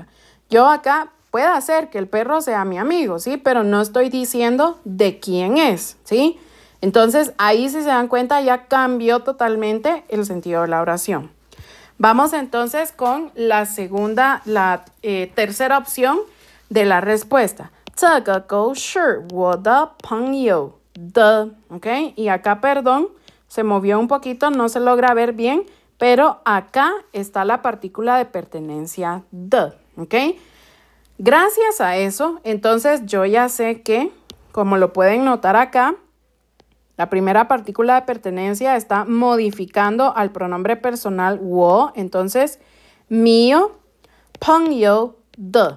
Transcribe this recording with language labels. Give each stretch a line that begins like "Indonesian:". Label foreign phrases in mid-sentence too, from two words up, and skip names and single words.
Spanish: Yo acá puede hacer que el perro sea mi amigo, ¿sí? Pero no estoy diciendo de quién es, ¿sí? Entonces, ahí si se dan cuenta ya cambió totalmente el sentido de la oración. Vamos entonces con la tercera opción de la respuesta.
Chinese: 这个狗是我的朋友的,
Spanish: ¿ok? Y acá, perdón, se movió un poquito, no se logra ver bien, pero acá está la partícula de pertenencia de, ¿ok? Gracias a eso, entonces yo ya sé que, como lo pueden notar acá, la primera partícula de pertenencia está modificando al pronombre personal 我, entonces mío,
Chinese: 朋友的.